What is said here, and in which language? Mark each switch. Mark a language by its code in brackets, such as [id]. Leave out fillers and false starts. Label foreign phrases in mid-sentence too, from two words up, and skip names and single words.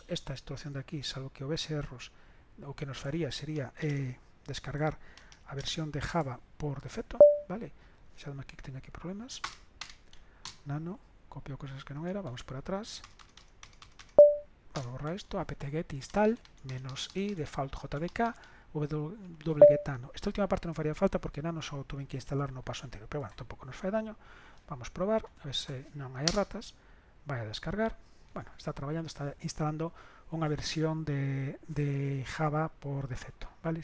[gl] Esta instrucción de aquí, salvo que houvese erros, o que nos faría sería descargar a versión de Java por defecto, vale? Xa dame aquí que teño aquí problemas. Nano, copio cosas que non era, vamos por atrás, vamos a borrar isto, [en] apt-get install -i default jdk wget nano. [gl] Esta última parte non faría falta porque Nano só tuve que instalar no paso anterior, pero bueno, tampouco nos fai daño. vamos probar, a ver se non hai erratas, vai a descargar, bueno, está traballando, está instalando unha versión de Java por defecto, vale?